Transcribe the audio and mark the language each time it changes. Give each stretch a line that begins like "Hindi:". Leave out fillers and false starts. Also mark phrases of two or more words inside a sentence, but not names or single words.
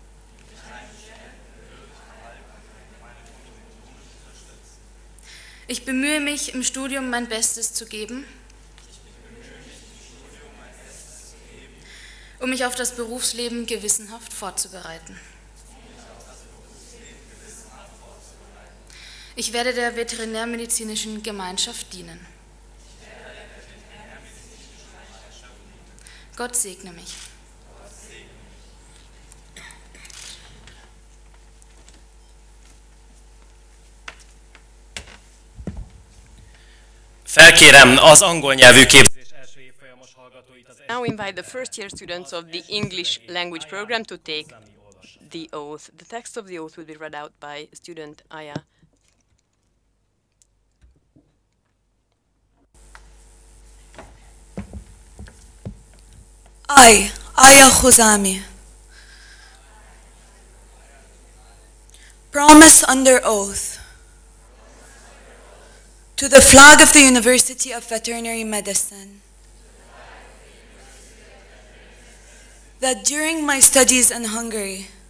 German: Ich bemühe mich im Studium mein Bestes zu geben, um mich auf das Berufsleben gewissenhaft vorzubereiten. Ich werde der Veterinärmedizinischen Gemeinschaft dienen. Gott segne mich.
Hungarian: Felkérem az angol nyelvű képzés első évfolyamos hallgatóit az
English: Now invite the first year students of the English language program to take the oath. The text of the oath will be read out by student Aya. I, Aya Khuzami, promise under oath to the flag of the University of Veterinary Medicine that during my studies in Hungary,